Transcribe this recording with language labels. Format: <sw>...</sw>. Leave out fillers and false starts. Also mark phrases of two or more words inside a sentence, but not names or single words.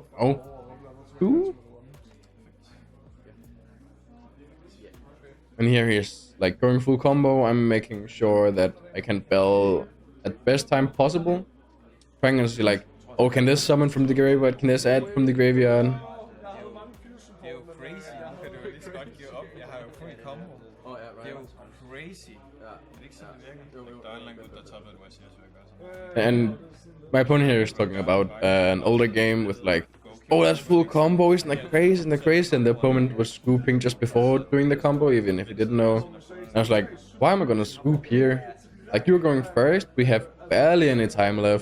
<en>Oh, 2? And here he's like going full combo. I'm making sure that I can Bell at best time possible. Trying to see like, oh, can this summon from the graveyard? Can this add from the graveyard?</en> <da>Det er jo crazy. Nu kan du jo lige så godt give op. Jeg har jo fuld combo. Det er jo crazy. Det er ikke sådan, det virker. Der er en eller anden gut, der toppede det, hvor jeg siger, så jeg gør sådan.</da> <en>And my opponent here is talking about an older game with like, oh, that's full combo, isn't that crazy, isn't that crazy? And the opponent was scooping just before doing the combo, even if he didn't know. And I was like, why am I gonna scoop here? Like, you're going first, we have barely any time left.</en>